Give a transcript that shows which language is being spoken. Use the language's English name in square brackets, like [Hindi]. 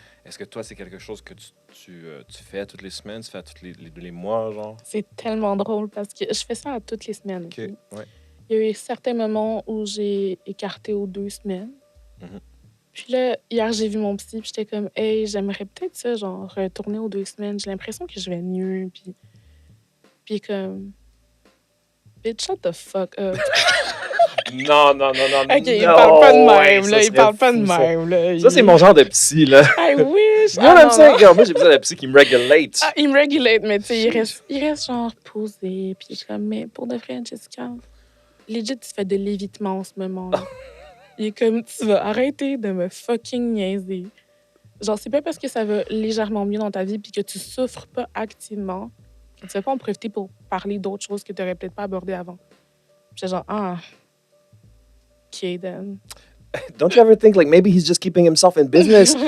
[French] Est-ce que toi, c'est quelque chose que tu fais toutes les semaines, tu fais à tous les mois, genre? C'est tellement drôle parce que je fais ça à toutes les semaines. OK, OK? ouais. Il y a eu certains moments où j'ai écarté aux 2 semaines. Mhm. Puis là, hier, j'ai vu mon psy, puis j'étais comme, hey, j'aimerais peut-être ça, genre, retourner aux 2 semaines. J'ai l'impression que je vais mieux. Puis comme, [English] bitch, shut the fuck up. [French] Non. OK, il parle pas de même, là. Il parle pas de même, là. Ça, c'est mon genre de psy, là. [English] I wish. [French] Moi, j'aime ça. Regarde, moi, j'ai besoin d'un psy qui me régulate. Ah, il me régulate, mais tu sais, il reste genre posé. Puis il est comme, mais pour de vrai, Jessica, legit, tu fais de l'évitement en ce moment. Là. Il est comme, tu vas arrêter de me fucking niaiser. Genre, c'est pas parce que ça va légèrement mieux dans ta vie puis que tu souffres pas activement que tu vas pas en profiter pour parler d'autres choses que tu aurais peut-être pas abordées avant. Puis j'étais genre, ah, OK, then. [English] Don't you ever think, like, maybe he's just keeping himself in business?